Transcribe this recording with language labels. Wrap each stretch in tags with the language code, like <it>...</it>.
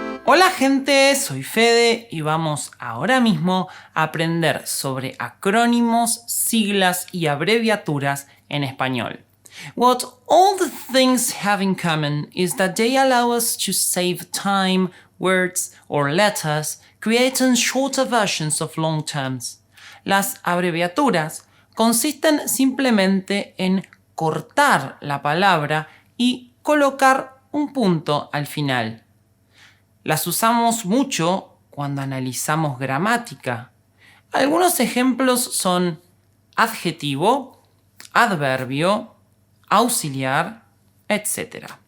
<es>Hola gente, soy Fede y vamos ahora mismo a aprender sobre acrónimos, siglas y abreviaturas en español.</es> <en>What all the things have in common is that they allow us to save time, words or letters, creating shorter versions of long terms.</en> <es>Las abreviaturas consisten simplemente en cortar la palabra y colocar un punto al final. Las usamos mucho cuando analizamos gramática. Algunos ejemplos son adjetivo, adverbio, auxiliar, etc.</es>